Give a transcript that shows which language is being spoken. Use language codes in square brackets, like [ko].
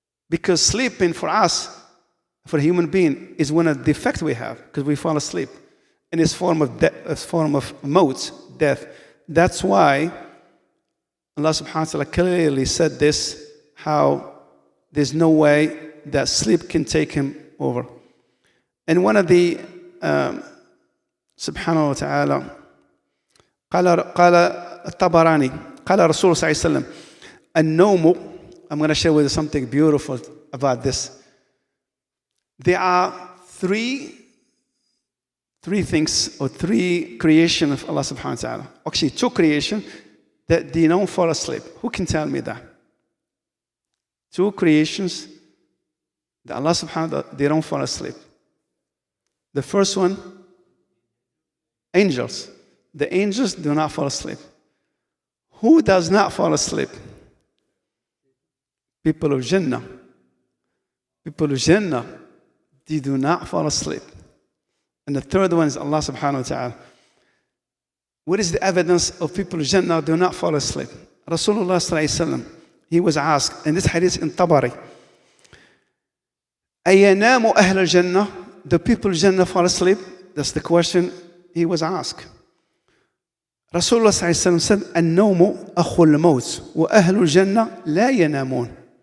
[en] Because sleeping for us, for a human being, is one of the defects we have, because we fall asleep. And it's a form of maut, death. That's why Allah subhanahu wa ta'ala clearly said this, how there's no way that sleep can take him over. And one of the [ar] subhanahu wa ta'ala قال الطبراني قال رسول صلى الله عليه وسلم النوم. [en] I'm going to share with you something beautiful about this. There are three Three things or three creation of Allah subhanahu wa ta'ala. Actually, two creation that they don't fall asleep. Who can tell me that? Two creations that Allah subhanahu wa ta'ala, they don't fall asleep. The first one, angels. The angels do not fall asleep. Who does not fall asleep? People of Jannah. People of Jannah, they do not fall asleep. And the third one is Allah subhanahu wa ta'ala. What is the evidence of people of Jannah do not fall asleep? Rasulullah sallallahu alayhi wa sallam, he was asked, and this hadith in Tabari, [ar] أَيَنَامُ أَهْلَ الْجَنَّةِ? [en] The people of Jannah fall asleep? That's the question he was asked. Rasulullah sallallahu alayhi wa sallam said, [ar] النوم أخو الموت وأهل الجنة لا ينامون.